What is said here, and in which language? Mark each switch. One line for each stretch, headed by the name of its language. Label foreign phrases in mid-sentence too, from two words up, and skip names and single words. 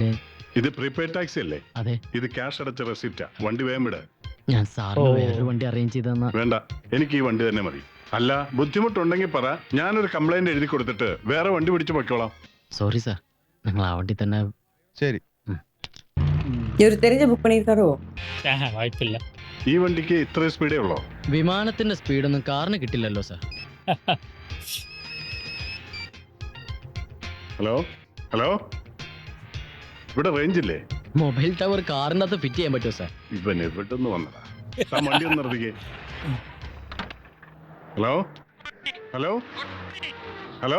Malayalam: ഇത്
English: prepaid taxi
Malayalam: അല്ലേ? അതെ. ഇത് ക്യാഷ് അടച്ച റെസിപ്റ്റാ. വണ്ടി വേഗം വിട്. ഞാൻ സാറിന് വേറൊരു വണ്ടി അറേഞ്ച് ചെയ്തെന്നാ. വേണ്ട, എനിക്ക് ഈ വണ്ടി തന്നെ മതി. അല്ല, ബുദ്ധിമുട്ടുണ്ടെങ്കിൽ പറ, ഞാനൊരു കംപ്ലൈന്റ് എഴുതി കൊടുത്തിട്ട് വേറെ വണ്ടി പിടിച്ച് പൊയ്ക്കോളാം. സോറി സാർ, നിങ്ങൾ ആ വണ്ടി തന്നെ. ശരി.
Tamil: இவர் தெரிஞ்ச புக் பண்ணிருக்காரோ? வாய்ப்பில்ல.
Malayalam: ഈ വണ്ടിക്ക് ഇത്രയും സ്പീഡേ ഉള്ളോ? വിമാനത്തിന്റെ സ്പീഡൊന്നും കാറിന് കിട്ടില്ലല്ലോ സാർ. ഹലോ ഹലോ, ഇവിടെ റേഞ്ച് ഇല്ലേ?
English: mobile tower
Malayalam: കാറിൻ്റെ അകത്ത് ഫിറ്റ് ചെയ്യാൻ പറ്റുമോ സാർ? ഇവൻ എവിടുന്ന് വന്നതാ? താൻ വണ്ടി ഒന്ന് നിർത്തിക്കേ. ഹലോ ഹലോ ഹലോ.